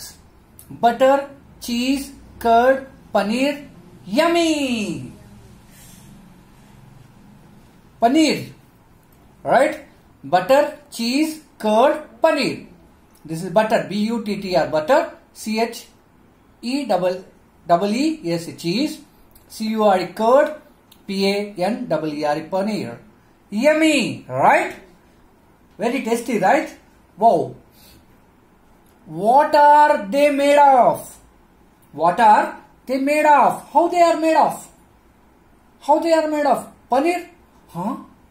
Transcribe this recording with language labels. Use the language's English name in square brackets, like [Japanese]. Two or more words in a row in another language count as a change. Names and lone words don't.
[English] Butter, cheese, curd, paneer. Yummy! Paneer. Right? Butter, cheese, curd, paneer. This is butter. B-U-T-T-R. Butter. C-H-E-E-E-S. Cheese. C-U-R-E. Curd. P-A-N-E-E-R. Paneer. Yummy! Right? Very tasty, right? Wow! What are they made of? What are they made of? How they are made of? Paneer? Milk? Curd?